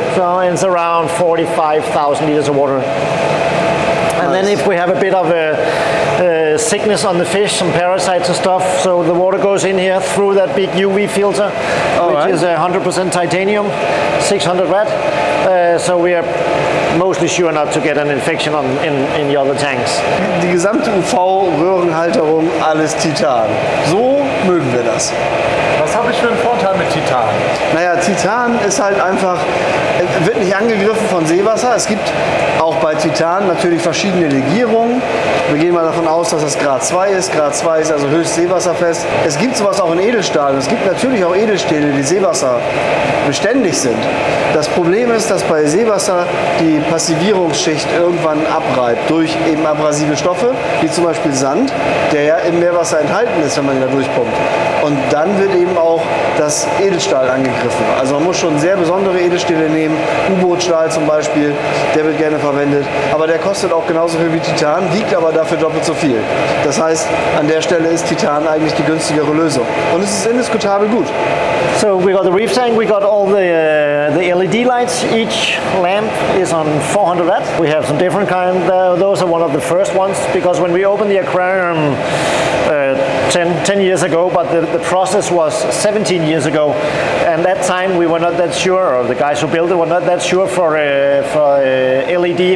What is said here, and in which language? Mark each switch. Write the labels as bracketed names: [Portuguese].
[English] So it's around 45,000 liters of water. And then if we have a bit of a sickness on the fish, some parasites and stuff, so the water goes in here through that big UV filter, which is 100% titanium, 600 Watt. So we are mostly sure not to get an infection in the other tanks. [German] Die gesamte UV-Röhrenhalterung, alles Titan. So mögen wir das. Was habe ich für einen Vorteil mit Titan? Naja, Titan ist halt einfach, wird nicht angegriffen von Seewasser. Es gibt auch bei Titan natürlich verschiedene Legierungen. Wir gehen mal davon aus, dass das Grad 2 ist. Grad 2 ist also höchst seewasserfest. Es gibt sowas auch in Edelstahl. Es gibt natürlich auch Edelstähle, die seewasserbeständig sind. Das Problem ist, dass bei Seewasser die Passivierungsschicht irgendwann abreibt durch eben abrasive Stoffe, wie zum Beispiel Sand, der ja im Meerwasser enthalten ist, wenn man ihn da durchpumpt. Und dann wird eben auch das Edelstahl angegriffen. Also man muss schon sehr besondere Edelstähle nehmen, U-Bootstahl zum Beispiel, der wird gerne verwendet, aber der kostet auch genauso viel wie Titan, wiegt aber dafür doppelt so viel. Das heißt, an der Stelle ist Titan eigentlich die günstigere Lösung. Und es ist indiskutabel gut. [English] So we got the reef tank, we got all the LED lights. Each lamp is on 400 watt. We have some different kind. Those are one of the first ones because when we opened the aquarium 10 years ago, but the process was 17 years ago, and that time we were not that sure, or the guys who built it were not that sure for LED.